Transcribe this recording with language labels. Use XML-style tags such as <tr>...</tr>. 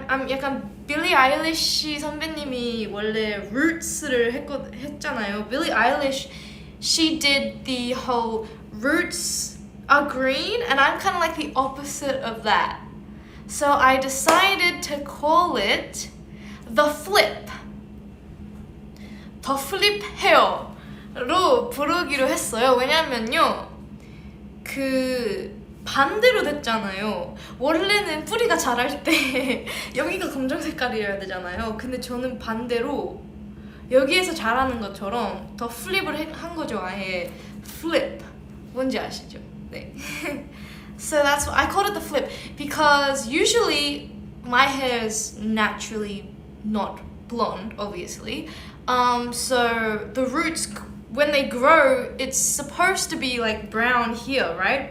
<ko>약간 빌리 아일리시 선배님이 원래 Roots를 했잖아요.</ko> <en>빌리 아일리시, she did the whole Roots are green, and I'm kind of like the opposite of that. So I decided to call it The Flip.</en> <ko>The Flip Hair로 부르기로 했어요. 왜냐면요, 그 반대로 됐잖아요. 원래는 뿌리가 자랄 때 여기가 검정 색깔이어야 되잖아요. 근데 저는 반대로 여기에서 자라는 것처럼 더 플립을 한 거죠. 아예 flip. 뭔지 아시죠? 네.</ko> <en>So that's why I called it the flip, because usually my hair is naturally not blonde, obviously. So the roots, when they grow, it's supposed to be like brown here, right?</en>